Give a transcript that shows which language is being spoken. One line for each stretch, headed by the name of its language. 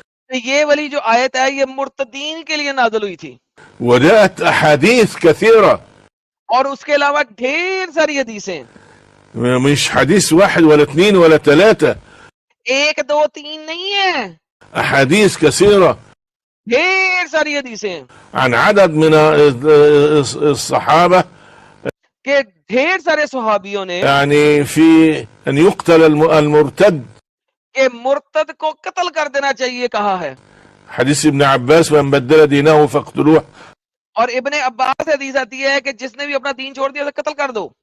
Urdu: یہ والی جو آیت ہے یہ مرتدین کے لیے نازل ہوئی تھی.
Arabic: وجاءت أحاديث كثيرة،
Urdu: اور اس کے علاوہ ڈھیر ساری حدیثیں،
Arabic: مش حديث واحد ولا اثنين ولا ثلاثة،
Urdu: 1 2 3 نہیں ہے،
Arabic: أحاديث كثيرة
Urdu: ڈھیر ساری حدیثیں
Arabic: عن عدد من الصحابة،
Urdu: کہ ڈھیر سارے صحابیوں نے
Arabic: يعني في أن يقتل المرتد
Urdu: کہ مرتد کو قتل کر دینا چاہیے کہا ہے.
Arabic: حديث ابن عباس من بدل دينه فاقتلوه.
Urdu: اور ابن عباس سے حدیث آتی ہے کہ جس نے بھی اپنا دین چھوڑ دیا اسے قتل کر دو.